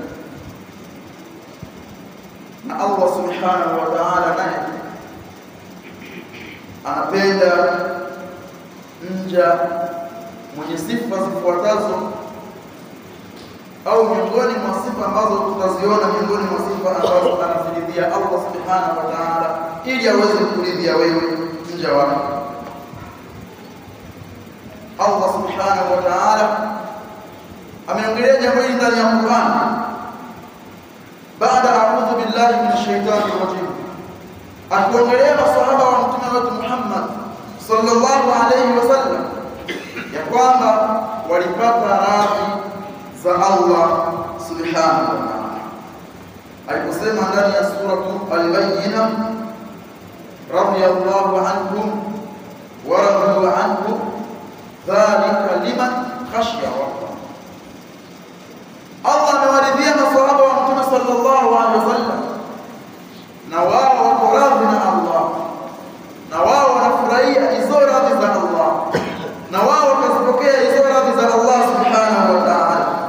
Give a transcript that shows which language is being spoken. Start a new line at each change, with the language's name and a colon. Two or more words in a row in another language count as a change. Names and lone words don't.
Swahili: Na Allah
Arabic: سبحانه وتعالى
Swahili: naye anapenda mja mwenye sifa zifuatazo, au miongoni mwa sifa ambazo tutaziona, miongoni mwa sifa ambazo anaziridhia Allah
Arabic: سبحانه وتعالى
Swahili: ili aweze kuridhia wewe mja wake. Allah
Arabic: سبحانه وتعالى
Swahili: ameongelea jambo hili ndani ya Qur'an, baada
Arabic: أعوذ بالله من الشيطان الرجيم,
Swahili: akiongelea maswahaba wa mtume wetu Muhammad
Arabic: صلى الله عليه وسلم
Swahili: ya kwamba walipata radhi za Allah
Arabic: سبحانه وتعالى.
Swahili: Aliposema ndani ya sura Al-Bayyinah,
Arabic: رضي الله عنهم ورضوا عنه ذلك لمن خشي ربه.
Swahili: Allah amewaridhia maswahaba wa mtume
Arabic: صلى الله عليه وسلم,
Swahili: na wao wako radhi na Allah, na wao wanafurahia hizo radhi za Allah, na wao wakazipokea hizo radhi za Allah
Arabic: سبحانه وتعالى.